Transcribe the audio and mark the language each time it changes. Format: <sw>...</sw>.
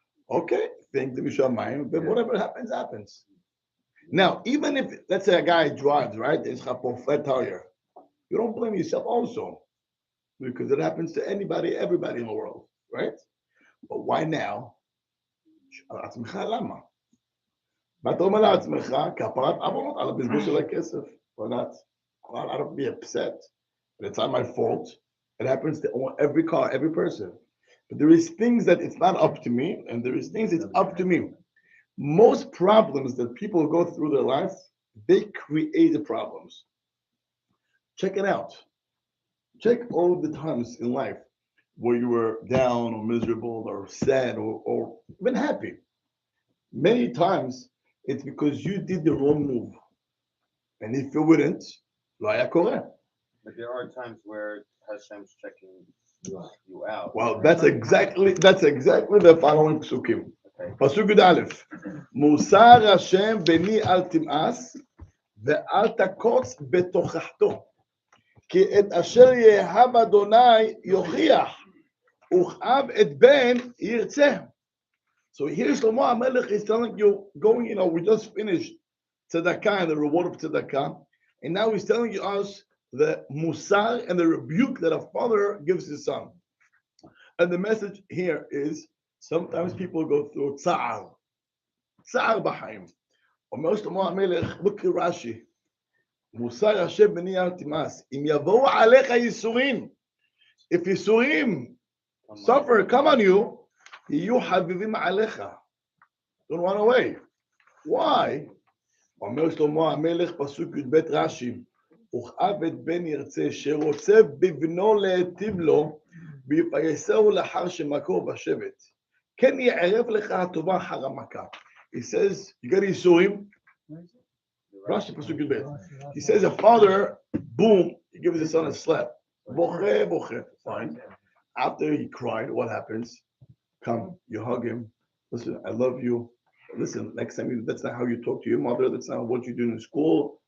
<en>Okay, thank the Mishamayim, but whatever happens, happens. Now, even if, let's say a guy drives, right? There's a flat tire. You don't blame yourself also, because it happens to everybody in the world, right? But why now?</en> <he>למה? ואתה אומר לעצמך, כפרת עוונות על הבזבוז של הכסף.</he> <en>Why not? I don't be upset. But it's not my fault. It happens to every car, every person. But there is things that it's not up to me, and there is things it's up to me. Most problems that people go through their life, they create the problems. Check it out. Check all the times in life where you were down or miserable or sad or even happy. Many times it's because you did the wrong move. And if you wouldn't,</en> <he>לא היה קורה.</he> <en>But there are times where Hashem's checking you out. Well, that's exactly the following psukim.</en> <he>פסוק י"א, מוסר השם בני אל תמאס ואל תקוץ בתוכחתו. כי את אשר יאהב אדוני יוכיח, וכאב את בן ירצה.</he> <en>So here Shlomo HaMelech is telling you, we just finished tzedakah and the reward of tzedakah, and now he's telling us the musar and the rebuke that a father gives his son. And the message here is, sometimes people go through tza'ar b'chaim.</en> <he>אומר שלמה המלך,</he> <en>look at Rashi,</en> <he>מוסר השם בני תימאס, אם יבואו עליך ייסורים, if ייסורים</he> <en>suffer come on you,</en> <he>יהיו חביבים עליך.</he> <en>Don't run away. Why?</en> <he>אומר שלמה המלך, פסוק י"ב רש"י, וכאב את בן ירצה, שרוצה בבנו להיטיב לו, ויפייסהו לאחר שמכו בשבט. כן יערב לך הטובה אחר המכה.</he> <en>He says, you got ייסורים? Rashi pasuk yud bet. He says a father, boom, he gives his son a slap. Boche. Fine. After he cried, what happens? Come, you hug him. Listen, I love you. Listen, next time that's not how you talk to your mother. That's not what you do in school.</en>